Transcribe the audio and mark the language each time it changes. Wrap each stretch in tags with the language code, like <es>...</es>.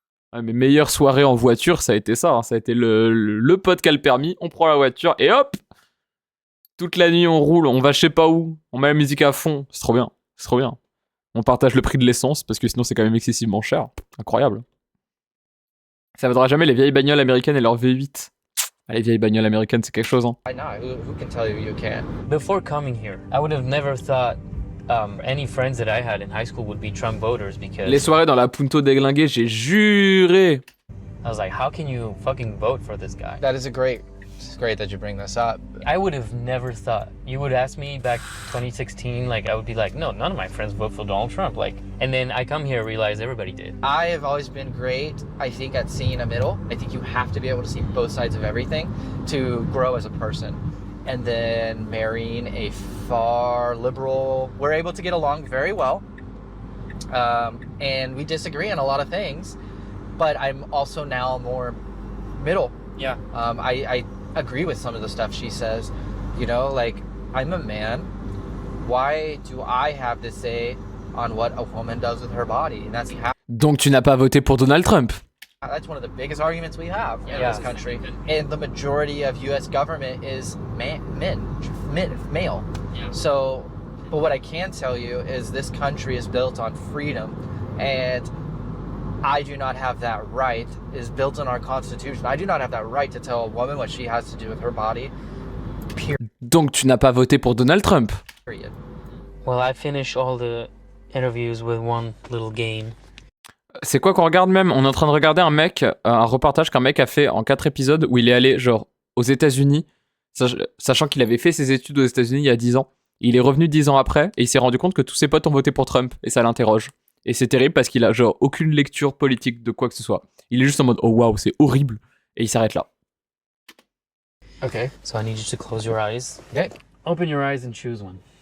<fr>Ah, mes meilleures soirées en voiture, ça a été ça. Hein. Ça a été le pote qui a le permis, on prend la voiture et hop, toute la nuit on roule, on va je sais pas où, on met la musique à fond, c'est trop bien, c'est trop bien. On partage le prix de l'essence parce que sinon c'est quand même excessivement cher. Incroyable. Ça vaudra jamais les vieilles bagnoles américaines et leur V8. Les vieilles bagnoles américaines, c'est quelque chose, hein.</fr> <en>I know. Who can tell you you can't? Before coming here, I would have never thought any friends that I had in high school would be Trump voters because</en> <fr>Les soirées dans la Punto déglinguée, j'ai juré.</fr> <en>I was like, how can you fucking vote for this guy? It's great that you bring this up. I would have never thought. You would ask me back 2016, like I would be like, no, none of my friends vote for Donald Trump. Like, and then I come here, realize everybody did. I have always been great, I think, at seeing a middle. I think you have to be able to see both sides of everything to grow as a person. And then marrying a far liberal, we're able to get along very well. And we disagree on a lot of things, but I'm also now more middle. Yeah. I agree with some of the stuff she says. You know, like, I'm a man. Why do I have to say on what a woman does with her body? And</en> <fr>Donc tu n'as pas voté pour Donald Trump.</fr> <en>That's one of the biggest arguments we have in this country. And the majority of US government is male. Yeah. So, but what I can tell you is this country is built on freedom, and I do not have that right. Is built in our constitution. I do not have that right to tell a woman what she has to do with her body.</en> <fr>Donc tu n'as pas voté pour Donald Trump.</fr> <en>Period. Well, I finish all the interviews with one little game.</en> <fr>C'est quoi qu'on regarde même? On est en train de regarder un reportage qu'un mec a fait en 4 épisodes où il est allé genre aux États-Unis, sachant qu'il avait fait ses études aux États-Unis il y a 10 ans. Il est revenu 10 ans après et il s'est rendu compte que tous ses potes ont voté pour Trump et ça l'interroge. Et c'est terrible parce qu'il a genre aucune lecture politique de quoi que ce soit. Il est juste en mode oh waouh, c'est horrible et il s'arrête là.</fr> <en>Okay, so I need you to close your eyes. Okay. Open your eyes and choose one.</en>